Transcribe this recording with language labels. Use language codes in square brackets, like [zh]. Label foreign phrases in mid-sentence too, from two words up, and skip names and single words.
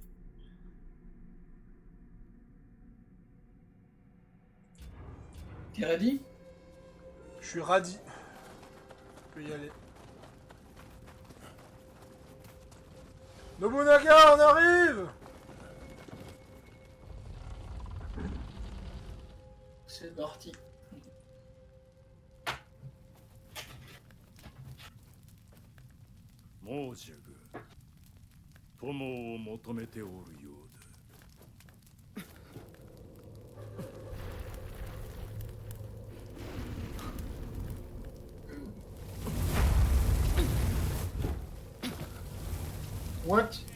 [fr] T'es ready? Je suis radis. Je peux y aller. Nobunaga, on arrive! C'est parti. [ja] 申し上ぐ友を求めておるようだ。 [fr] What?